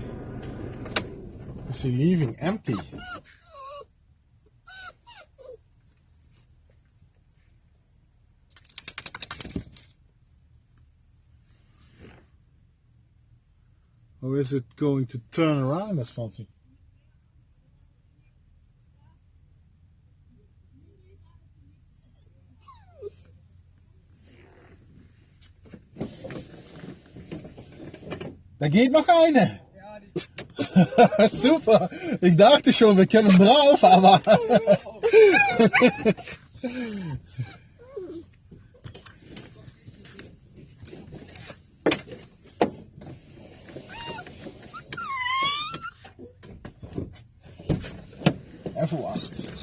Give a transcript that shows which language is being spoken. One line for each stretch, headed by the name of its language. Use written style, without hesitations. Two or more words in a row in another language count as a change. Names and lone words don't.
English: Is he leaving empty? Or is it going to turn around or something?
German: Da geht noch eine. Super, ich dachte schon, wir können drauf, aber
Dutch: even wachten.